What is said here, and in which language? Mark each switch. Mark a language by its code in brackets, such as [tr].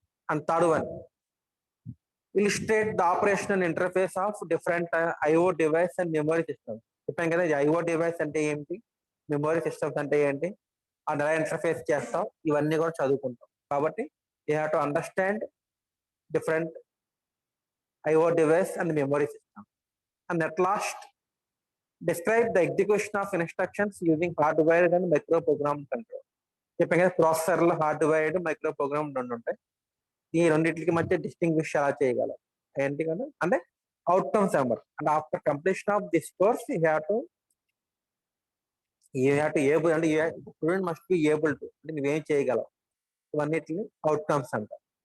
[en] And third one, illustrate the operational interface of different IO device and memory systems. [te] చెప్పాం కదా IO device అంటే ఏంటి, memory systems అంటే ఏంటి, అది ఎలా ఇంటర్ఫేస్ చేస్తాం, ఇవన్నీ కూడా చదువుకుంటాం. కాబట్టి [en] You have to understand different IO device and memory system. And at last, describe the execution of instructions using hardwired and microprogrammed control. [te] చెప్పాం కదా ప్రాసెసర్లో హార్డ్వైర్డ్ మైక్రోప్రోగ్రామ్ రెండు ఉంటాయి. ఈ రెండింటికి మధ్య డిస్టింగ్విష్ ఎలా చేయగలం ఏంటి కదా అంటే అవుట్కమ్స్ అన్నమాట. [en] and after completion of this course you have to able అంటే student must be able to [te] అంటే నువ్వేం చేయగలవు, ఇవన్నిటిని అవుట్కమ్స్ అంటారు.